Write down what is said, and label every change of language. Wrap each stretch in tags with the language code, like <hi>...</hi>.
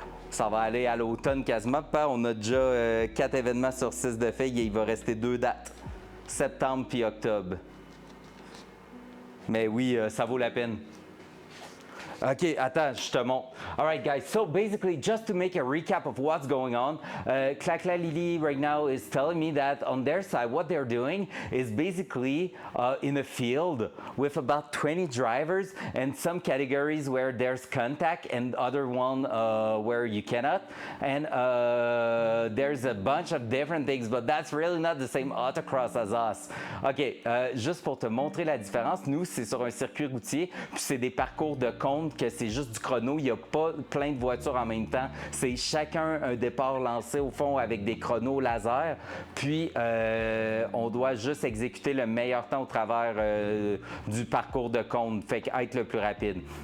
<fr>Ça va aller à l'automne quasiment. On a déjà 4 événements sur 6 de fait et il va rester 2 dates. Septembre puis octobre. Mais oui, ça vaut la peine. Okay, attends, je te montre.</fr> <en>All right, guys, so basically, just to make a recap of what's going on, Clacla Lily right now is telling me that on their side, what they're doing is basically in a field with about 20 drivers and some categories where there's contact and other one where you cannot. And there's a bunch of different things, but that's really not the same autocross as us.</en> <fr>OK, juste pour te montrer la différence, nous, c'est sur un circuit routier, puis c'est des parcours de compte que c'est juste du chrono, il n'y a pas plein de voitures en même temps. C'est chacun un départ lancé au fond avec des chronos laser. Puis on doit juste exécuter le meilleur temps au travers du parcours de compte, fait qu'être le plus rapide.</fr>